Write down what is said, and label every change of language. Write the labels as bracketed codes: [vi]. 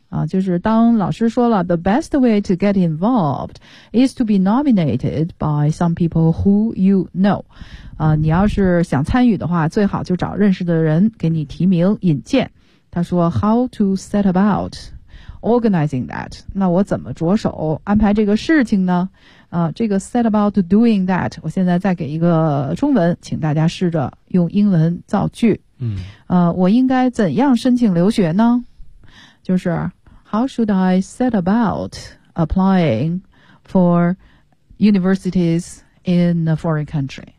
[zh] 啊，就是当老师说了 [en] ，The best way to get involved is to be nominated by some people who you know。 [zh] 啊，你要是想参与的话，最好就找认识的人给你提名引荐。他说 [en] ，How to set about organizing that？ [zh] 那我怎么着手安排这个事情呢？啊，这个 [en] set about doing that， [zh] 我现在再给一个中文，请大家试着用英文造句。嗯，我应该怎样申请留学呢？ [en] 就是 How should I set about applying for universities in a foreign country？